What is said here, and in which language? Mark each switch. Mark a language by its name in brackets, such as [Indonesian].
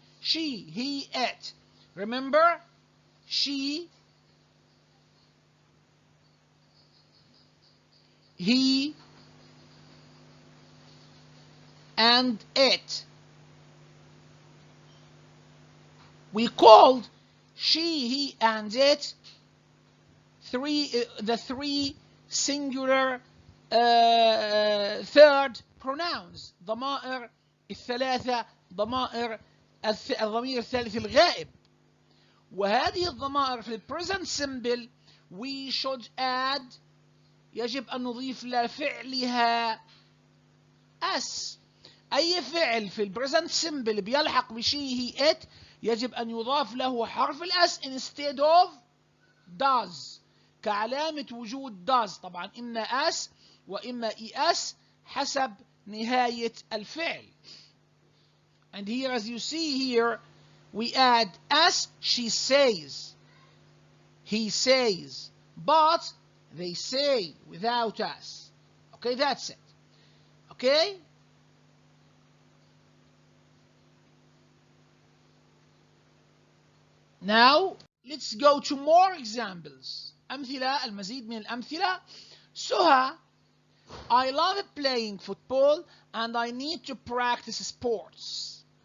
[English] She, he, it. Remember? She, he, and it. We called she, he, and it the three singular third pronouns. [Arabic] ضمائر الثلاثة، ضمائر الضمير الثالث الغائب. وهذه الضمائر في present simple [English] we should add، [Arabic] يجب أن نضيف لفعلها s. أي فعل في present simple بيلحق بشي هي it يجب أن يضاف له حرف الاس [English] instead of does، [Arabic] كعلامة وجود does. طبعا إما اس وإما es حسب نهاية الفعل. [English] And here, as you see here, we add s. She says, he says, but they say without us. Okay, that's it. Okay? Now, let's go to more examples. [Arabic] أمثلة، المزيد من الأمثلة. [English] Suha, I love playing football and I need to practice sports.